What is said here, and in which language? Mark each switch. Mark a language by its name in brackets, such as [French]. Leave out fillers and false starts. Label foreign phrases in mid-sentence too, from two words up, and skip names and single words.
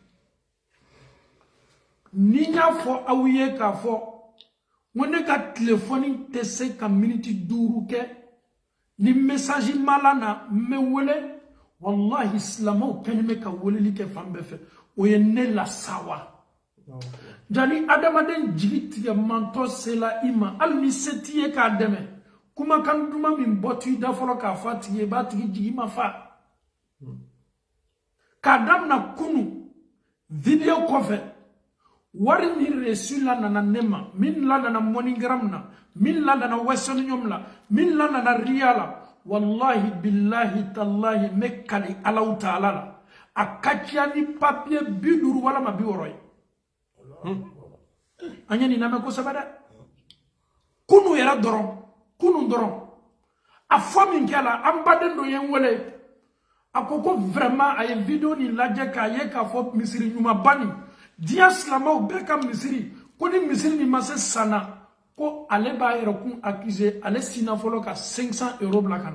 [Bambara] ni n y'a fɔ aw ye k'a fɔ ko ne ka telefɔni tɛ se ka miniti 5 kɛ ni message mala na n bɛ wele wallahi silamɛw kɛlen bɛ ka weleli kɛ fan bɛɛ fɛ o ye ne lasawa jani adamaden jigi tigɛ mantɔ sela i ma hali ni se t'i ye k'a dɛmɛ kumakan duman min bɔ to i da fɔlɔ k'a fɔ a tigi ye i b'a tigi jigi ma fa k'a damina kunu video kɔfɛ wari min reçu la nana ne ma min la nana MoneyGram na min la nana Western Union la min la nana Ria la [Arabic] والله بالله تالله [Bambara] me kali Allahu Ta'ala la a ka ca ni papier 50 walama 60 ye an ye nin lamɛn kosɛbɛ dɛ kunu yɛrɛ dɔrɔn kunu dɔrɔn a fɔ min kɛla an baden dɔ ye n wele a ko vraiment a ye video nin lajɛ k'a ye k'a fɔ misiri ɲumanba nin diɲɛ silamɛw bɛɛ ka misiri ko ni misiri nin ma se san na ko ale b'a yɛrɛ kun accusé ale sina fɔlɔ ka 500 € bila ka na